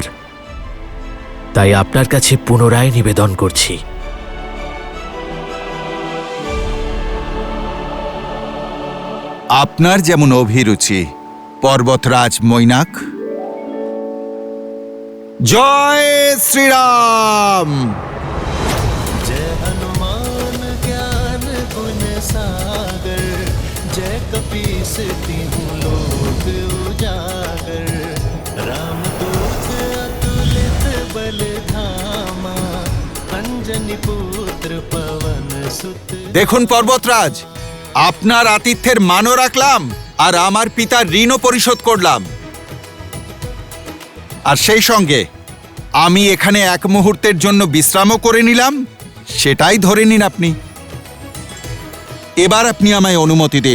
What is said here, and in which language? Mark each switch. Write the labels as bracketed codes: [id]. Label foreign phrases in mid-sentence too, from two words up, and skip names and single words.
[bn] তাই আপনার কাছে পুনরায় নিবেদন করছি। আপনার যেমন অভিরুচি পর্বতরাজ মৈনাক। জয় শ্রীরাম। [hi] जय हनुमान ज्ञान गुण सागर, जय कपीस तिहु लोक उजागर। राम दूत अतुलित बल धामा, अंजनी पुत्र पवन सुत। [bn] দেখুন পর্বতরাজ, আপনার আতিথ্যের মানও রাখলাম আর আমার পিতার ঋণও পরিশোধ করলাম। আর সেই সঙ্গে আমি এখানে এক মুহূর্তের জন্য বিশ্রামও করে নিলাম। সেটাই ধরে নিন আপনি। এবার আপনি আমায় অনুমতি দিন।